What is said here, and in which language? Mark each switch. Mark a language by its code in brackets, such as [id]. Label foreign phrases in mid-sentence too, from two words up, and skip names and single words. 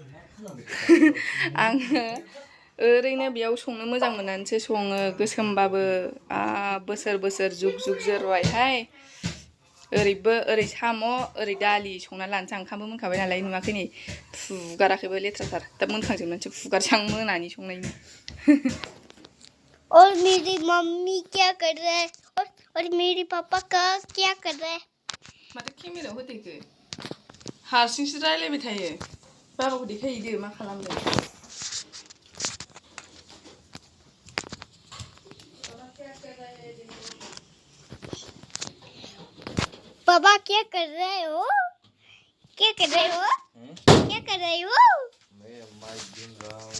[brx] आङो ओरैनो बेयाव संनो मोजां मोननानैसो सङो गोसोमबाबो बोसोर जुग जोरबायहाय ओरैबो ओरै साम' ओरै दालि संना लानोसै ओंखामबो मोनखाबाय नालाय नुवाखै नै फुगाराखैबो लेथ्राथार दा मोनखांजोबनानैसो फुगारसां मोनानि संनायनि [hi] और मेरी मम्मी क्या कर रहे हैं और मेरे पापा का क्या कर रहे हैं [brx] माथो केमेरायाव होदेरखो हारसिंसो रायलायबाय थायो बाबाखौ देखायहैदो मा खालामदों [hi] पापा क्या कर रहे हो क्या कर रहे हो मैं माइक ढूंढ रहा हूँ